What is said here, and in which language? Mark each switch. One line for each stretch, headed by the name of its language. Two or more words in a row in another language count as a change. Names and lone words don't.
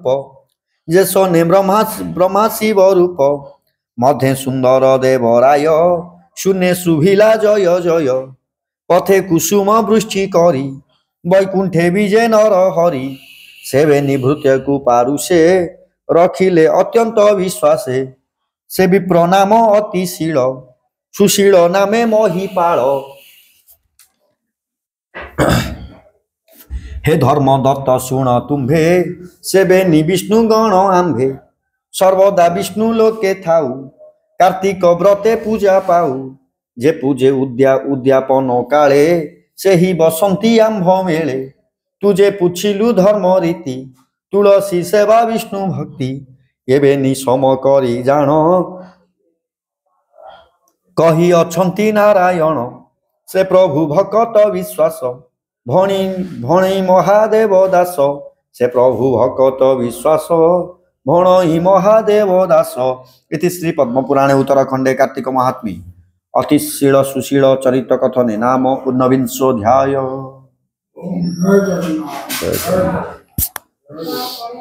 Odia: ଯେ ସନେ ବ୍ରହ୍ମା ଶିବ ରୂପ ମଧ୍ୟେ ସୁନ୍ଦର ଦେବରାୟ ଶୂନ୍ୟ ଶୁଭିଲା ଜୟ ଜୟ ପଥେ କୁସୁମ ବୃଷ୍ଟି କରି ବୈକୁଣ୍ଠେ ବିଜେ ନର ହରି ସେବେ ନିଭୃତ୍ୟକୁ ପାରୁଷେ ରଖିଲେ ଅତ୍ୟନ୍ତ ବିଶ୍ୱାସେ ସେ ବିପ୍ର ନାମ ଅତି ଶୀଳ ସୁଶୀଳ ନାମେ ମହିପାଳ ହେ ଧର୍ମ ଦତ୍ତ ଶୁଣ ତୁମ୍ଭେ ସେବେନି ବିଷ୍ଣୁ ଗଣ ଆମ୍ଭେ ସର୍ବଦା ବିଷ୍ଣୁ ଲୋକେ ଥାଉ କାର୍ତ୍ତିକ ବ୍ରତେ ପୂଜା ପାଉ ଯେ ପୂଜେ ଉଦ୍ୟାପନ କାଳେ ସେ ହି ବସନ୍ତି ଆମ୍ଭ ମେଳେ ତୁଝେ ପୁଛିଲୁ ଧର୍ମ ରୀତି ତୁଳସୀ ସେବା ବିଷ୍ଣୁ ଭକ୍ତି ଏବେ ନିସମ କରି ଜାଣ କହି ଅଛନ୍ତି ନାରାୟଣ ସେ ପ୍ରଭୁ ଭକତ ବିଶ୍ୱାସ ଭଣି ଭଣି ମହାଦେବ ଦାସ ସେ ପ୍ରଭୁ ଭକତ ବିଶ୍ୱାସ ଭଣଇ ମହାଦେବ ଦାସ ଇତି ଶ୍ରୀ ପଦ୍ମ ପୁରାଣେ ଉତ୍ତରଖଣ୍ଡେ କାର୍ତ୍ତିକ ମାହାତ୍ମ୍ୟେ ଅତିଶୀଳ ସୁଶୀଳ ଚରିତ୍ର କଥନେ ନାମ ଊନବିଂଶୋଽଧ୍ୟାୟ।